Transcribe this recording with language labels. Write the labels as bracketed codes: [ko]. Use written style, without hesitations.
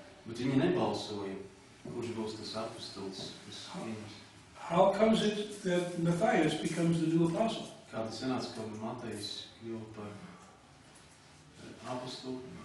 [lv] Bet viņi nebalsoja, kurš būs tas apostols, kas ieņems. [en] How comes it that Matthias becomes the new apostle? [lv] Kā tas sanāca, ka Matejs kļuva par apostolu?